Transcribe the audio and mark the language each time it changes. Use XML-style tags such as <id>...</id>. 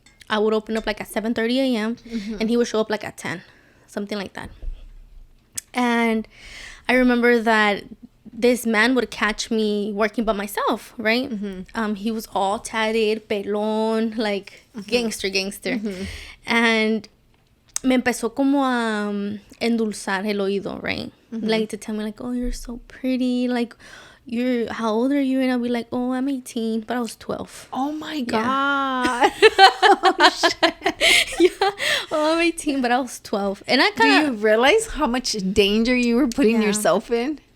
<en>I would open up like at 7:30 a.m. And he would show up like at 10, something like that. And I remember that this man would catch me working by myself, right? He was all tatted, pelón, like gangster.</en> <es>And me empezó como a endulzar el oído,</es> <en>right? Like to tell me like, oh, you're so pretty, like, how old are you? And I'll be like, oh, I'm 18, but I was 12. Oh my God. Oh, shit. Yeah. Oh, I'm 18, but I was 12. And I kind of... Do you realize how much danger you were putting yourself in?</en>